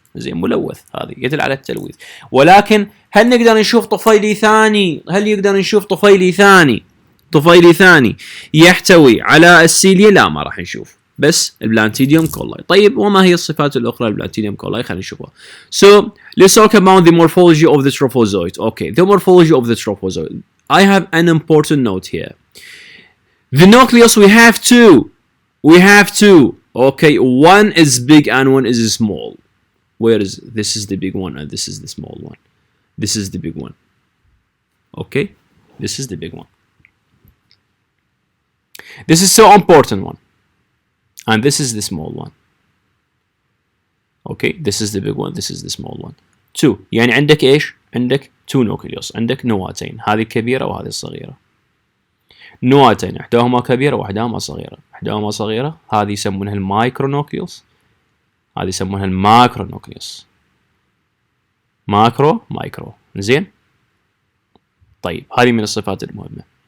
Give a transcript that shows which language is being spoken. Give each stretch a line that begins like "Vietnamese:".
Arabic: زين، ملوث، هذا يدل على التلويث. ولكن هل نقدر نشوف طفيلي ثاني؟ هل يقدر نشوف طفيلي ثاني يحتوي على السيليا؟ لا، ما راح نشوف. بس البلانتيديوم كولاي. طيب وما هي الصفات الأخرى للبلانتيديوم كولاي؟ خلينا نشوفها.
English: So let's talk about the morphology of the trophozoite. Okay, the morphology of the trophozoite. I have an important note here. The nucleus we have two. We have two. Okay, one is big and one is small. Where is this? Is the big one and this is the small one. This is the big one. Okay, this is the big one. This is so important one. And this is the small one. Okay, this is the big one, this is the small one. Two.
Arabic: يعني عندك ايش؟ عندك
English: two nucleus.
Arabic: عندك نواتين. هذه الكبيرة وهذه الصغيرة. نواتين احداهما كبيرة واحداهما صغيرة. احداهما صغيرة هذه يسمونها المايكرونوكليوس. هذه يسمونها الماكرونوكليوس. مايكرو. زين؟ طيب هذه من الصفات المهمة.